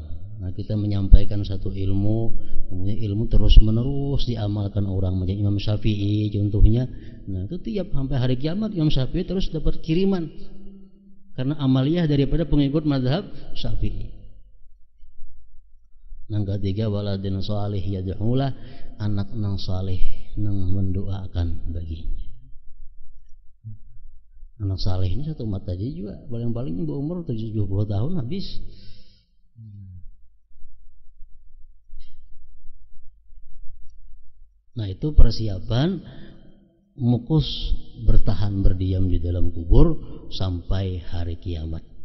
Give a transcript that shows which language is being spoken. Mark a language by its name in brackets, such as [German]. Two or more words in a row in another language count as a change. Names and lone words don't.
[Indonesian] Nah, kita menyampaikan satu ilmu, kemudian ilmu terus menerus diamalkan orang. Macam Imam Syafi'i contohnya. Nah, itu tiap sampai hari kiamat Imam Syafi'i terus dapat kiriman karena amaliyah daripada pengikut mazhab Syafi'i. Yang ketiga, [Arabic] ولد صالح يدعو له, [Indonesian] anak nang salih nang mendoakan baginya. Anak saleh ini satu mata aja juga paling-paling berumur 70 tahun habis. Nah, itu persiapan mukus bertahan berdiam di dalam kubur sampai hari kiamat.